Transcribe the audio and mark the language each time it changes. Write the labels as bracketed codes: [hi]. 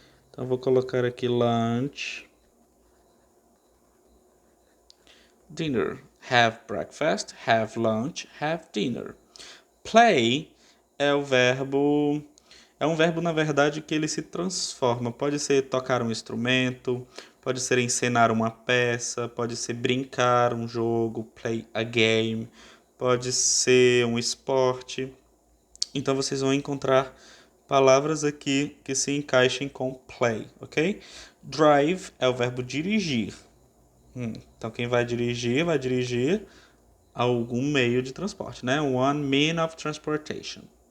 [pt] Então vou colocar aqui lunch, dinner. [en] Have breakfast, have lunch, have dinner. [pt] Play é o verbo. É um verbo, na verdade, que ele se transforma. Pode ser tocar um instrumento, pode ser encenar uma peça, pode ser brincar um jogo, [en] play a game, [pt] pode ser um esporte. Então vocês vão encontrar palavras aqui que se encaixem com play, ok? Drive é o verbo dirigir. Então quem vai dirigir algum meio de transporte, né? [en] One mean of transportation.